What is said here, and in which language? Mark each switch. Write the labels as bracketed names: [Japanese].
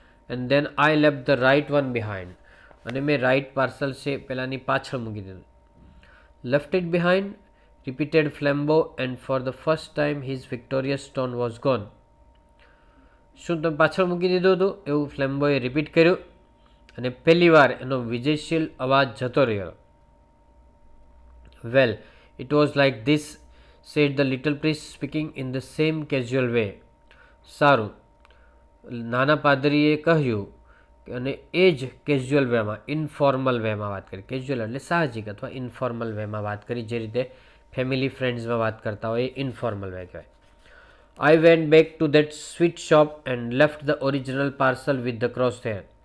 [English] And then I left the right one behind. [Gujarati] અને મેં right parcel છે પેલાની પાછળ મૂકી દીધું. [English] Left it behind repeated Flambeau and for the first time his victorious stone was gone. [Gujarati] શું તમે પાછળ મૂકી દીધું હતું એવું ફ્લેમ્બોએ રિપીટ કર્યું અને પહેલી વાર એનો વિજયશીલ અવાજ જતો રહ્યો. [English] Well, it was like this, said the little priest speaking in the same casual way. [Gujarati] સારું, નાના પાદરીએ કહ્યું અને એ જ કેઝ્યુઅલ વેમાં, ઇનફોર્મલ વેમાં વાત કરી. કેઝ્યુઅલ એટલે સાહજિક અથવા ઇનફોર્મલ વેમાં વાત કરી, જે રીતે ફેમિલી ફ્રેન્ડ્સમાં વાત કરતા હોય એ ઇનફોર્મલ વે કહેવાય. [English] I went back to that sweet shop and left the original parcel with the cross there.